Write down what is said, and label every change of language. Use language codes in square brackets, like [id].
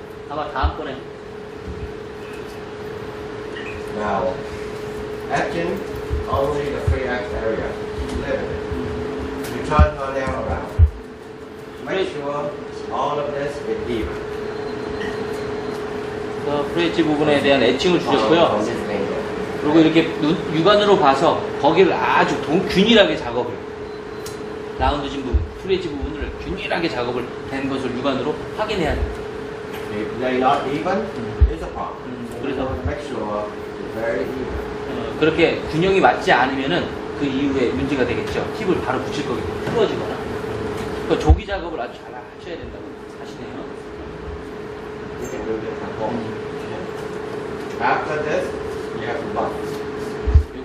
[ko] 아마 다음번에 [en] Now, etching only the free X area. You live in it. You turn her nail around. Make sure all of this is even. [ko] 프레치 부분에 대한 애칭을 [en] From [ko] 주셨고요. [en] this angle. [ko] 그리고 이렇게 육안으로 봐서 거기를 아주 균일하게 작업을 라운드진 부분, 프레지 부분을 균일하게 작업을 된 것을 육안으로 확인해야 돼요. [en] If they not even, it's a problem. [ko] 그래서 [en] Make sure it's very even. [ko] 그렇게 균형이 맞지 않으면은 그 이후에 문제가 되겠죠. 팁을 바로 붙일 거기 때문에 틀어지거나. 그러니까 조기 작업을 아주 잘 하셔야 된다고 하시네요. [en] You can do this at home. After this, you have to buff.